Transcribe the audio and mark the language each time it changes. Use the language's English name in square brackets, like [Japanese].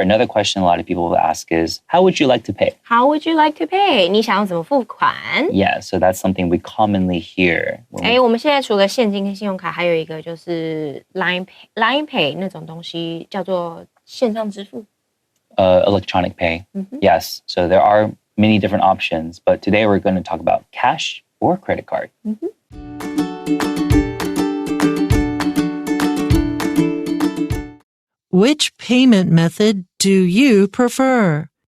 [English] Another question a lot of people will ask is, how would you like to pay? How would you like to pay? [Chinese] 你想要怎么付款？ [English] Yeah, so that's something we commonly hear. [Chinese] 我们现在除了现金跟信用卡，还有一个就是 Line Pay 那种东西，叫做线上支付。 [English] Electronic pay. Yes, so there are many different options, but today we're going to talk about cash or credit card. Which payment method do you prefer?